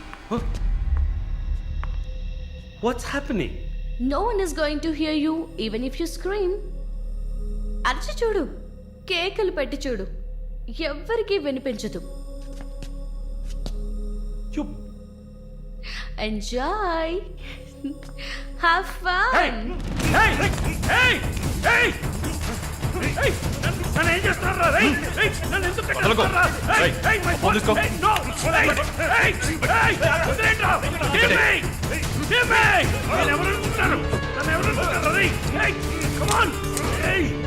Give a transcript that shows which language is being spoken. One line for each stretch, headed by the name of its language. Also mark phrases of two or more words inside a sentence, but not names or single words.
English: What's happening? No one is going to hear you even if you scream.
Telugu: అరచి చూడు, కేకలు పెట్టి చూడు, ఎవ్వరికీ వినిపించదు.
English: You... Enjoy. Have fun. Hey! Hey! Hey! Hey!
Telugu: నన్ను ఏం చేస్తున్నారా? నన్ను ఎందుకు కట్టేస్తున్నారా?
English: Hey! My phone! Hey! No! Hey! Hey! Hey! వదిలేండ్రా! Give me! Give me!
Telugu: నన్ను ఎవరు అనుకుంటున్నారు? నన్ను ఎవరు అనుకుంటున్నారు?
English: Hey! Come on! Hey!